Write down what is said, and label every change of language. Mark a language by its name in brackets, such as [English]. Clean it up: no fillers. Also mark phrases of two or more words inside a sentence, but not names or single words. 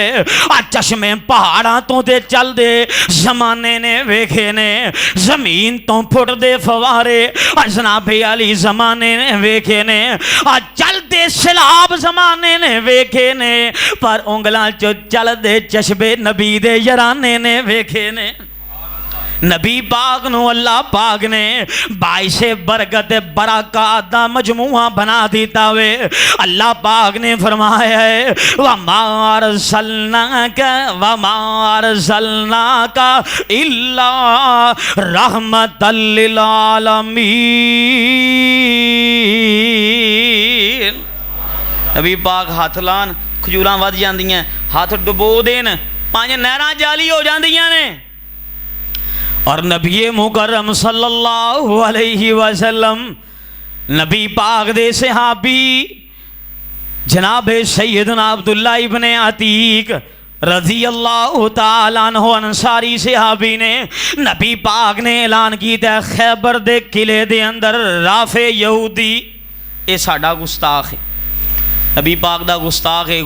[Punjabi] آ چشمے پہاڑاں توں تے چلدے زمانے نے ویکھے نے، زمین توں پھٹدے فوارے جناب عالی زمانے نے ویکھے نے، آ چلدے سیلاب زمانے نے ویکھے نے، پر انگلاں چوں چلدے چشمے نبی دے یارانے نے ویکھے نے. نبی پاک نوں اللہ پاک نے باعث برکت برکت دا مجموعہ بنا دتا وے. اللہ پاک نے فرمایا ہے [Arabic] وما أرسلناك إلا رحمة للعالمين. [Punjabi] نبی پاک ہتھ لان کھجوراں ودھ جاندیاں، ہتھ ڈبو دین 5 نہراں جاری ہو جاندیاں نے. اور نبی مکرم صلی اللہ علیہ وسلم نبی پاک دے صحابی جناب سیدنا عبداللہ ابن عتیک رضی اللہ تعالیٰ عنہ انصاری صحابی نے نبی پاک نے اعلان کیا خیبر دے قلعے دے اندر رافع یہودی ایہ ساڈا گستاخ ہے، نبی پاک دا گستاخ ہے.